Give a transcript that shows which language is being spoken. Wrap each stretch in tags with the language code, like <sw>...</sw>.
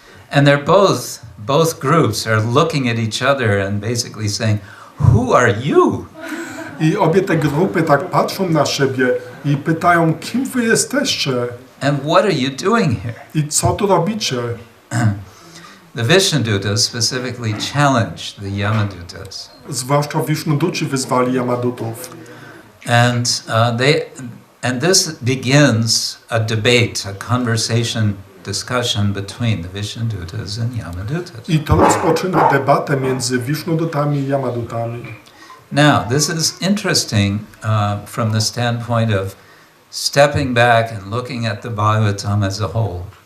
<en>And they're both groups are looking at each other and basically saying, "Who are you?"</en> <pl>I obie te grupy tak patrzą na siebie i pytają, kim wy jesteście?</pl> <en>And what are you doing here?</en> <pl>I co tu robicie?</pl> <en>The Vishnudutas specifically challenged the Yamadutas.</en> <pl>Zwłaszcza Vishnuduci wyzwali Yamadutów.</pl> <en>And this begins a debate, a conversation, discussion between the Vishnudutas and Yamadutas.</en> <pl>I to rozpoczyna debatę między Vishnudutami i Yamadutami.</pl> <en>Now, this is interesting from the standpoint of stepping back and looking at the Bhagavatam as a whole.</en>